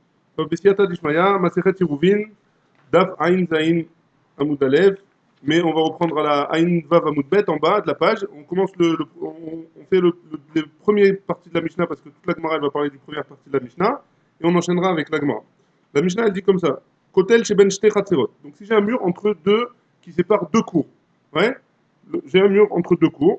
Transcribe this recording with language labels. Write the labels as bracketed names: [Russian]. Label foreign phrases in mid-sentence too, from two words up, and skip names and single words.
[Hebrew] טוב, בסייעתא דשמיא, מסכת עירובין, דף עין זין עמוד א', [French] mais on va reprendre à la [Hebrew] עין וו עמוד ב [French] en bas de la page. On commence on fait les premières parties de la Mishnah parce que toute la Gemara elle va parler du première partie de la Mishnah et on enchaînera avec la Gemara. La Mishnah elle dit comme ça [Hebrew] כותל שבין שתי חצרות. [French] Donc si j'ai un mur entre deux qui sépare deux cours, ouais, j'ai un mur entre deux cours.